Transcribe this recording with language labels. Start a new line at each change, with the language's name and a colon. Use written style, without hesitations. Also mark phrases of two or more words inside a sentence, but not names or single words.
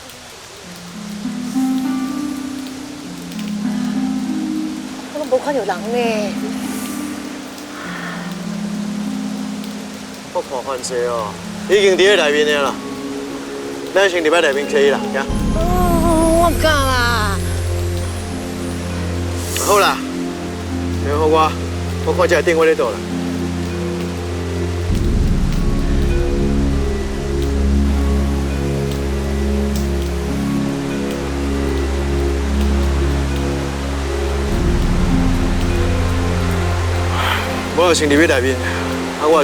Min Nan Chinese: 我拢无看到人呢。我看犯罪哦，已经伫咧内面了啦。咱先入来内面客伊啦，行。我唔敢啦。好啦，然后我看这个电话在倒啦。我就先入去内面，我